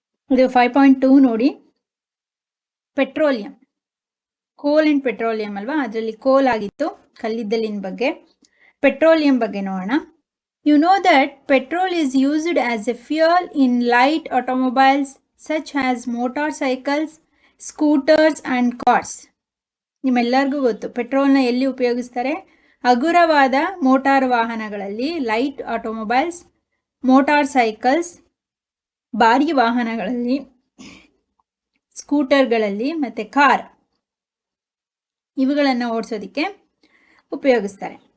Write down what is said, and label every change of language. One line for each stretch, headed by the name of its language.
Kannada: ಇದು 5.2 ನೋಡಿ. ಪೆಟ್ರೋಲಿಯಂ, ಕೋಲ್ ಅಂಡ್ ಪೆಟ್ರೋಲಿಯಂ ಅಲ್ವಾ, ಅದರಲ್ಲಿ ಕೋಲ್ ಆಗಿತ್ತು, ಕಲ್ಲಿದ್ದಲಿನ ಬಗ್ಗೆ. ಪೆಟ್ರೋಲಿಯಂ ಬಗ್ಗೆ ನೋಡೋಣ.
English: You know that petrol is used as a fuel in light automobiles such as motorcycles, scooters and cars.
Kannada: ನಿಮ್ಮೆಲ್ಲರಿಗೂ ಗೊತ್ತು ಪೆಟ್ರೋಲ್ನ ಎಲ್ಲಿ ಉಪಯೋಗಿಸ್ತಾರೆ? ಹಗುರವಾದ ಮೋಟಾರ್ ವಾಹನಗಳಲ್ಲಿ, ಲೈಟ್ ಆಟೋಮೊಬೈಲ್ಸ್, ಮೋಟಾರ್ ಸೈಕಲ್ಸ್, ಭಾರಿ ವಾಹನಗಳಲ್ಲಿ, ಸ್ಕೂಟರ್ಗಳಲ್ಲಿ ಮತ್ತು ಕಾರ್ ಇವುಗಳನ್ನು ಓಡಿಸೋದಕ್ಕೆ ಉಪಯೋಗಿಸ್ತಾರೆ.